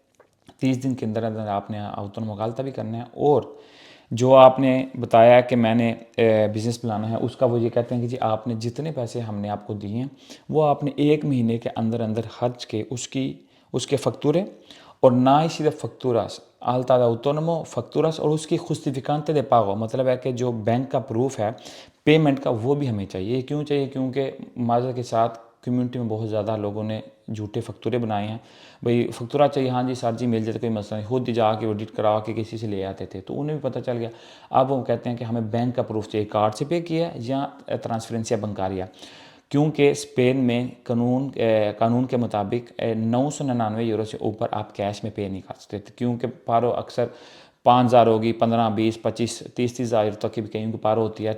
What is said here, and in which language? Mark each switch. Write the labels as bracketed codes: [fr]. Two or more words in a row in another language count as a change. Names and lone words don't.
[hi] 30 दिन के अंदर अंदर आपने ऑटोनोमो का अल्ता भी करना है। और जो आपने बताया कि मैंने बिज़नेस प्लान है उसका, वो ये कहते हैं कि जी आपने जितने पैसे हमने आपको दिए हैं वो आपने 1 महीने के अंदर अंदर खर्च के उसके फक्तूरे, और ना ही सिर्फ फक्तूरास [es] alta de autónomo facturas [hi] और उसकी [es] justificante de pago, [hi] मतलब है कि जो बैंक का प्रूफ है पेमेंट का वो भी हमें चाहिए। क्यों चाहिए? क्योंकि माजर के साथ कम्युनिटी में बहुत ज़्यादा लोगों ने झूठे फक्तूरे बनाए हैं। भाई फक्तूरा चाहिए, हाँ जी सर जी मिल जाए, कोई मसला नहीं, खुद जाके ऑडिट करा के किसी से ले आते थे तो उन्हें भी पता चल गया। अब वो कहते हैं कि हमें बैंक का प्रूफ चाहिए, कार्ड से पे किया या [es] transferencia bancaria, [hi] क्योंकि स्पेन में कानून के मुताबिक 999 यूरो से ऊपर आप कैश में पे नहीं कर सकते, क्योंकि पारो अक्सर 5,000 होगी, 15, 20, 25, 30 हज़ार तक की भी कहीं की पारो होती है।